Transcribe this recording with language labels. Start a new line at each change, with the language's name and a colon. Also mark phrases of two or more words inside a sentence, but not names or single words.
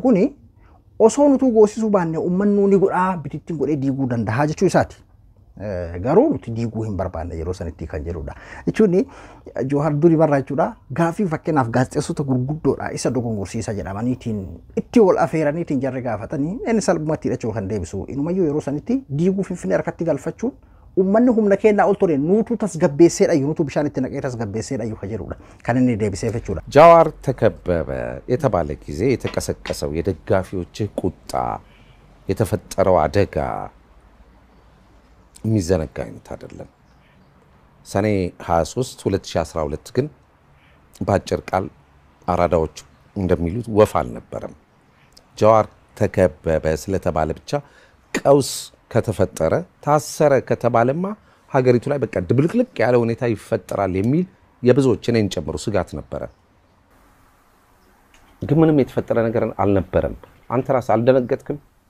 Oromo: kuni osoo nutu goosisuu baanne uummannu ni godhaa bitittiin godhee diiguu danda'a jechuu isaati garuu nuti diiguu hin barbaanne yeroo sanitti kan jedhudha jechuun Jawaar duri barraa jechuudha gaafii fakkeenyaaf gaazexeessota gurguddoodha isa dogongorsiisa jedhamaniitiin itti wal afeeraniitiin jarri gaafatanii inni salphumatti hidhachuu kan deebisu inumayyuu yeroo sanitti diiguu Finfinnee harkatti galfachuun ummanni humna keenyaa ol ture nuutu tasgabbeesseedha nuutu bishaan itti naqee tasgabbeesseedha jedhudha kan inni deebisee jechuudha.
Amharic: ጃዋር ተከበበ የተባለ ጊዜ የተቀሰቀሰው የደጋፊዎች ቁጣ የተፈጠረው አደጋ የሚዘነጋ አይነት አይደለም። ሰኔ 23 2012 ግን ባጭር ቃል አራዳዎች እንደሚሉት ወፍ አልነበረም። ጃዋር ተከበበ ስለተባለ ብቻ ቀውስ ከተፈጠረ ታሰረ ከተባለማ ሀገሪቱ ላይ በቃ ድብልቅልቅ ያለ ሁኔታ ይፈጠራል የሚል የብዙዎች እኔን ጨምሮ ስጋት ነበረ። ግን ምንም የተፈጠረ ነገር አልነበረም። አንተ ራስህ አልደነገጥክም?